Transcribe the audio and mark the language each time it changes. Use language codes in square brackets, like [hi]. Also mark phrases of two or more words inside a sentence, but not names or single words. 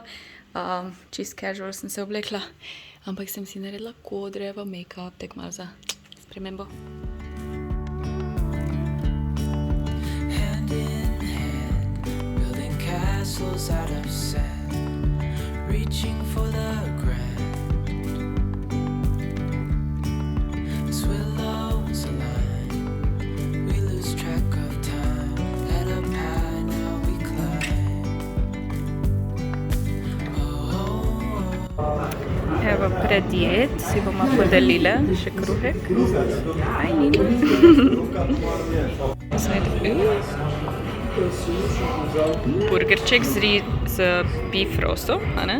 [sl] Čist casual sem se oblekla, ampak sem si naredila kodre v make-up, tako malo za spremembo. [en] Hand in hand, building castles out of sand, reaching for the grand. As willows align, we lose track of time. Head up high, now we climb. [sl] Evo, pred jed si bomo podelile še kruhek. Aj, Nino. Burgerček z [en] beef roastom, [sl] a ne?